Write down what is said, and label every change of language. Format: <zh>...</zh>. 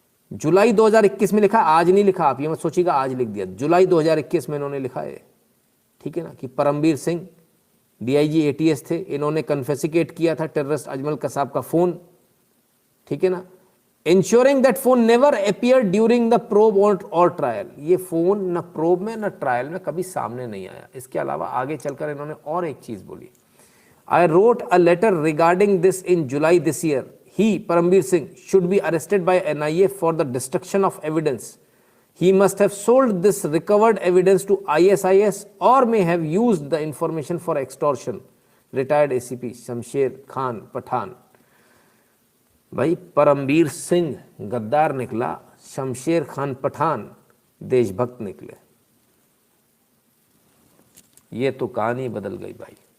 <hi>जुलाई 2021 में लिखा, आज नहीं लिखा, आप ये मत सोचिएगा आज लिख दिया, जुलाई 2021 में इन्होंने लिखा है, ठीक है ना, कि परमबीर सिंह DIG ATS थे, इन्होंने कन्फेसिकेट किया था टेररिस्ट अजमल कसाब का फ़ोन, ठीक है ना,</hi> <en>ensuring that phone never appear during the probe</en> <hi>और ट्रायल. ये फोन न प्रोब में न ट्रायल में कभी सामने नहीं आया. इसके अलावा आगे चलकर इन्होंने और एक चीज बोली,</hi> <en>I wrote a letter regarding this in July this year. He Parambir Singh should be arrested by NIA for the destruction of evidence. He must have sold this recovered evidence to ISIS or may have used the information for extortion.</en> <hi>Retired ACP Shamsher Khan Pathan. भाई परमबीर सिंह गद्दार निकला, शमशेर खान पठान देशभक्त निकले. ये तो कहानी बदल गई भाई.</hi>